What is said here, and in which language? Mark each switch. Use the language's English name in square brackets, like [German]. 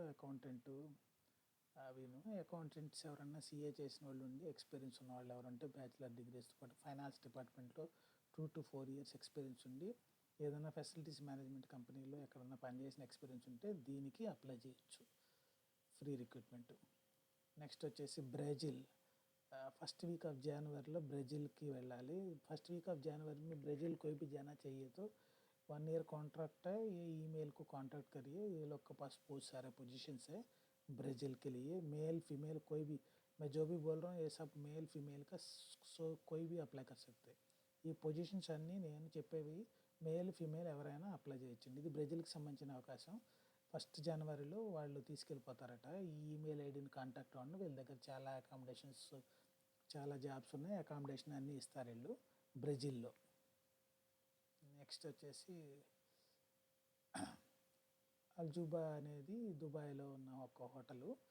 [Telugu] Accountant అవిను, accountants ఎవరన్నా CA చేసిన వాళ్ళు ఉండి ఎక్స్పీరియన్స్ ఉన్న వాళ్ళు ఎవరంటే బ్యాచిలర్ డిగ్రీస్తో పాటు ఫైనాన్స్ డిపార్ట్మెంట్లో 2 to 4 years ఎక్స్పీరియన్స్ ఉండి ఏదైనా ఫెసిలిటీస్ మేనేజ్మెంట్ కంపెనీలో ఎక్కడన్నా పనిచేసిన ఎక్స్పీరియన్స్ ఉంటే దీనికి అప్లై చేయొచ్చు, ఫ్రీ రిక్రూట్మెంట్. నెక్స్ట్ వచ్చేసి Brazil. [Hindi] First week of January Brazil की [Telugu] వెళ్ళాలి. [Hindi] फर्स्ट वीक ऑफ जनवरी में ब्राज़ील कोई भी जाना चाहिए तो 1 year कॉन्ट्रैक्ट है. ये ईमेल को कांटेक्ट करिए, ये लोग के पास बहुत सारे पोजीशंस है ब्राज़ील के लिए. मेल फीमेल कोई भी, मैं जो भी बोल रहा हूँ ये सब मेल फीमेल का, सो कोई भी अप्लाई कर सकते हैं. [Telugu] ఈ పొజిషన్స్ అన్నీ నేను చెప్పేవి మేల్ ఫీమేల్ ఎవరైనా అప్లై చేయొచ్చండి. ఇది బ్రెజిల్కి సంబంధించిన అవకాశం. 1st జనవరిలో వాళ్ళు తీసుకెళ్ళిపోతారట. ఈ ఈమెయిల్ ఐడిని కాంటాక్ట్ అవ్వండి. వీళ్ళ దగ్గర చాలా అకామిడేషన్స్, చాలా జాబ్స్ ఉన్నాయి. అకామిడేషన్ అన్నీ ఇస్తారు వీళ్ళు బ్రెజిల్లో. నెక్స్ట్ వచ్చేసి అల్జుబా అనేది దుబాయ్లో ఉన్న ఒక హోటలు.